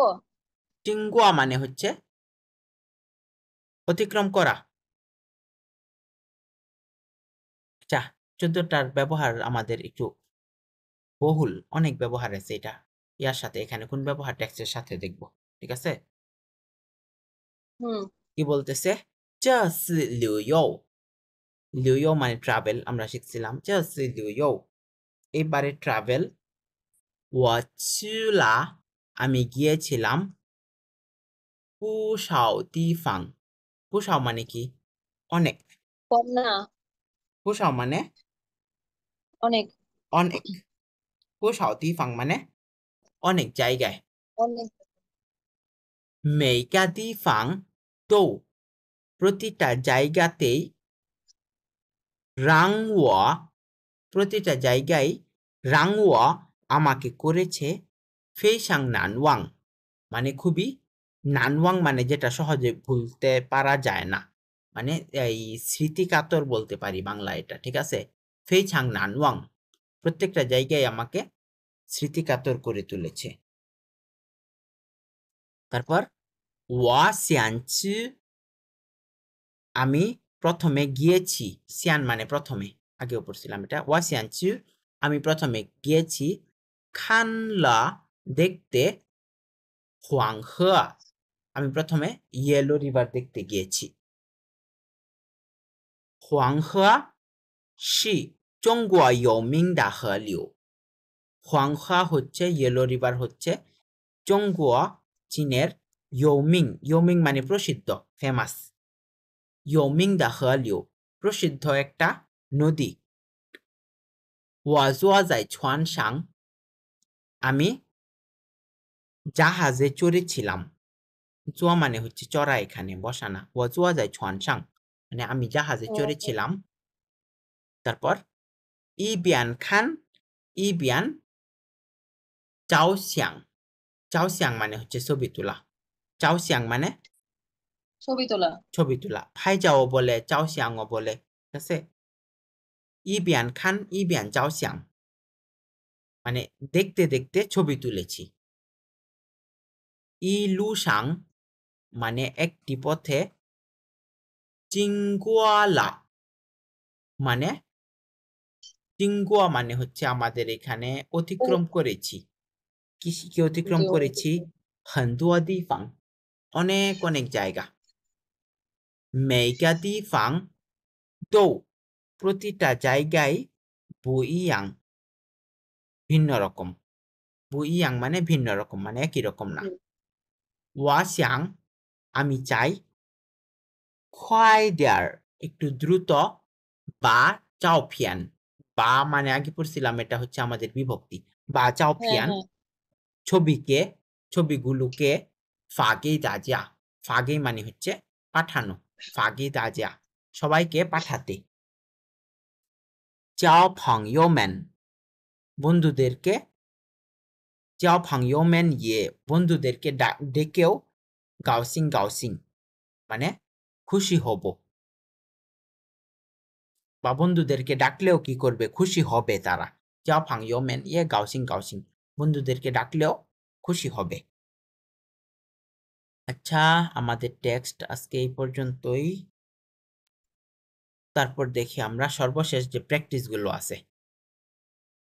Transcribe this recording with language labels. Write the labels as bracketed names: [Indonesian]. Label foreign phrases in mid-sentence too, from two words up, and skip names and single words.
[Bangla] চিংগুয়া মানে হচ্ছে অতিক্রম করা। আচ্ছা, 14টার ব্যবহার আমাদের একটু বহুল, অনেক ব্যবহার আছে এটা ইয়ার সাথে, এখানে কোন ব্যবহার টেক্সটের সাথে দেখব, ঠিক আছে? হুম। কি বলতেছে? [Chinese] 这是旅游, 旅游 [Bangla] মানে ট্রাভেল, আমরা শিখছিলাম [Chinese] 这是旅游, [Bangla] এবারে ট্রাভেল। [Chinese] 我去了, [Bangla] আমি গিয়েছিলাম, [Chinese] 不少地方, 不少 [Bangla] মানে কি? অনেক। কম না। 不少 মানে অনেক। অনেক, [Chinese] 不少地方 [Bangla] মানে অনেক জায়গায়। অনেক। [Chinese] 每个地方都, [Bangla] প্রতিটা জায়গাতেই, [Chinese] 让我, [Bangla] প্রতিটা জায়গায়, [Chinese] 让我, [Bangla] আমাকে করেছে, [Chinese] 非常难忘, [Bangla] মানে খুবই, 难忘 মানে যেটা সহজে ভুলতে পারা যায় না, মানে এই স্মৃতিকাতর বলতে পারি বাংলা এটা, ঠিক আছে? [Chinese] 非常难忘, [Bangla] প্রত্যেকটা জায়গায় আমাকে স্মৃতিকাতর করে তুলেছে। তারপর [Chinese] 我想去, [Bangla] আমি প্রথমে গিয়েছি, সিয়ান মানে প্রথমে, আগেও পড়ছিলাম এটা, [Chinese] 我想去, [Bangla] আমি প্রথমে গিয়েছি, [Chinese] 看了, দেখতে, 黄河, [Bangla] আমি প্রথমে ইয়েলো রিভার দেখতে গিয়েছি। [Chinese] 黄河是中国有名的河流, 黄河 [Bangla] হচ্ছে, ইয়েলো রিভার হচ্ছে, 中国, চীনের, 有名, 有名 মানে প্রসিদ্ধ, ফেমাস, [Chinese] 有名的河流, [Bangla] প্রসিদ্ধ একটা নদী। [Chinese] 我坐在船上, [Bangla] আমি জাহাজে চড়েছিলাম, জোয়া মানে হচ্ছে চড়া, এখানে বসা না, [Chinese] 我坐在船上 [Bangla] মানে আমি জাহাজে হুম, হুম। চড়েছিলাম। তারপর [Chinese] 一边看，一边照相, [Bangla] চাওশিয়াং মানে হচ্ছে ছবি তোলা, চাওশিয়াং মানে ছবি তোলা। ছবি তোলা, ফাইজাও বলে, চাওশিয়াংও বলে, ঠিক আছে? [Chinese] 一边看，一边照相 [Bangla] মানে দেখতে দেখতে ছবি তুলেছি। ইলুসাং মানে একটি পথে, চিংগুয়ালা মানে, চিংগুয়া মানে হচ্ছে আমাদের এখানে ও, অতিক্রম করেছি, কি অতিক্রম জি, করেছি? [Chinese] 很多地方, [Bangla] অনেক অনেক জায়গা। [Chinese] 每个地方都, [Bangla] প্রতিটা জায়গায়, [Chinese] 不一样, [Bangla] ভিন্ন রকম, [Chinese] 不一样 [Bangla] মানে ভিন্ন রকম, মানে একই রকম না। হুম। [Chinese] 我想, [Bangla] আমি চাই, [Chinese] 快点, [Bangla] একটু দ্রুত, বা 照片, বা মানে আগে পড়ছিলাম এটা হচ্ছে আমাদের বিভক্তি, বা 照 হ্যাঁ, 片, হ্যাঁ। ছবিকে, ছবিগুলোকে, [Chinese] 发给大家, 发给 [Bangla] মানে হচ্ছে পাঠানো, [Chinese] 发给大家, [Bangla] সবাইকে পাঠাতে। [Chinese] 交朋友们, বন্ধুদেরকে, 交朋友们也, [Bangla] বন্ধুদেরকে ডেকেও, [Chinese] 高兴高兴, [Bangla] মানে খুশি হব, বা বন্ধুদেরকে ডাকলেও কি করবে? খুশি হবে তারা, [Chinese] 交朋友们也高兴高兴, [Bangla] বন্ধুদেরকে ডাকলেও খুশি হবে। আচ্ছা, আমাদের টেক্সট আজকে এই পর্যন্তই। তারপর দেখি আমরা সর্বশেষ যে প্র্যাকটিস গুলো আছে।